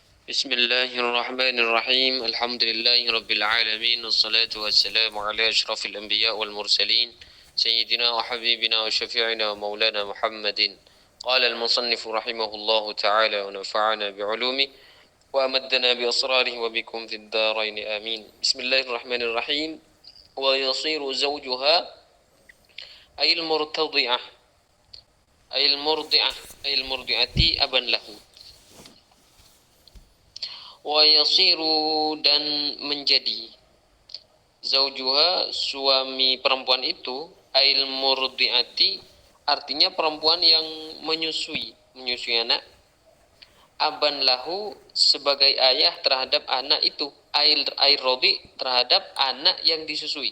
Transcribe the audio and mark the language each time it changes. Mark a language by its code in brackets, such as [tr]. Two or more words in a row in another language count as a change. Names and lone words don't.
[ar] بسم الله الرحمن الرحيم. الحمد لله رب العالمين. والصلاة والسلام على أشرف الأنبياء والمرسلين سيدنا وحبيبنا وشفيعنا ومولانا محمد. قال المصنف رحمه الله تعالى ونفعنا بعلومه وأمدنا بأسراره وبكم في الدارين آمين. بسم الله الرحمن الرحيم. ويصير زوجها أي المرتضعة أي المرضعة أبا له. ويصير [id] dan menjadi zaujuha suami perempuan itu [ar] أي المرضعة [id] artinya perempuan yang menyusui anak, [ar] أبا له [id] sebagai ayah terhadap anak itu, [ar] أي الرضيع [id] terhadap anak yang disusui.